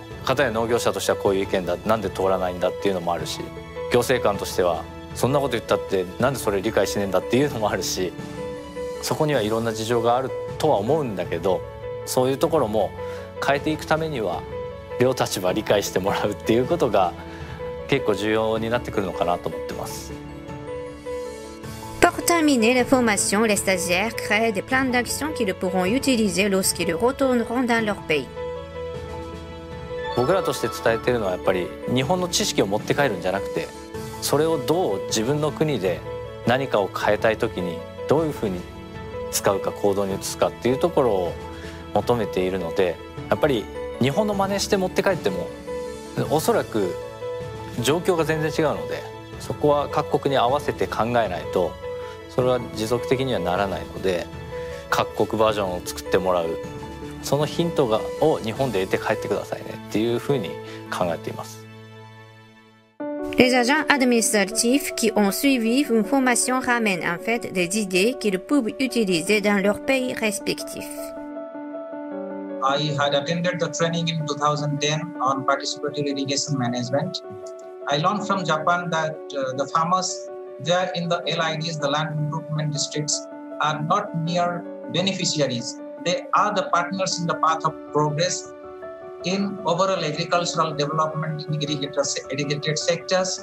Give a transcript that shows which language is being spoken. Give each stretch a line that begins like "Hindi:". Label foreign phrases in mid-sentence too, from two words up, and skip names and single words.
Japanese: 片や農業者としてはこういう意見だ、なんで通らないんだっていうのもあるし、行政官としてはそんなこと言ったってなんでそれ理解しねえんだっていうのもあるし、そこにはいろんな事情があるとは思うんだけど、そういうところも変えていくためには両立場理解してもらうっていうことが結構重要になってくるのかなと思ってます。
French: Pour terminer la formation, les stagiaires créent des plans d'action qu'ils pourront utiliser lorsqu'ils retourneront dans leur pays.
Japanese: 僕らとして伝えているのはやっぱり日本の知識を持って帰るんじゃなくて、それをどう自分の国で何かを変えたい時にどういうふうに使うか行動に移すかっていうところを求めているので、やっぱり日本の真似して持って帰ってもおそらく状況が全然違うので、そこは各国に合わせて考えないとそれは持続的にはならないので、各国バージョンを作ってもらう、そのヒントを日本で得て帰ってくださいねっていうふうに考えています。
French: Les agents administratifs qui ont suivi une formation ramènent en fait des idées qu'ils peuvent utiliser dans leur pays respectifs.
English: I had attended the training in 2010 on participatory irrigation management. I learned from Japan that the farmers there in the LIDs, the land improvement districts, are not mere beneficiaries. They are the partners in the path of progress in overall agricultural development in irrigated sectors.